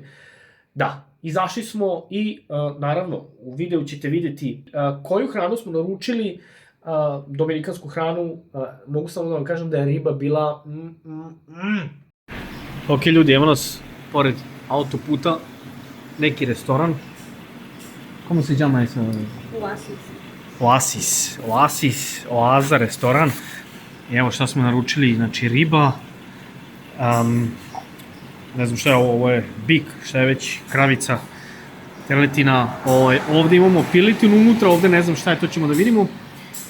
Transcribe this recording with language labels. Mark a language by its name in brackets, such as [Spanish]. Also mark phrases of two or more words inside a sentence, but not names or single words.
[Serbian] Da, izašli smo i naravno u videu ćete videti koju hranu smo naručili, dominikansku hranu, mogu samo da vam kažem da je riba bila Ok ljudi, evo nas pored autoputa, neki restoran. [Spanish] Como se llama eso? [Serbian] Oaza restoran. I evo šta smo naručili, znači riba, ne znam šta je ovo je bik, šta je već, kravica, teletina, ovde imamo piletinu unutra, ovde ne znam šta je, to ćemo da vidimo.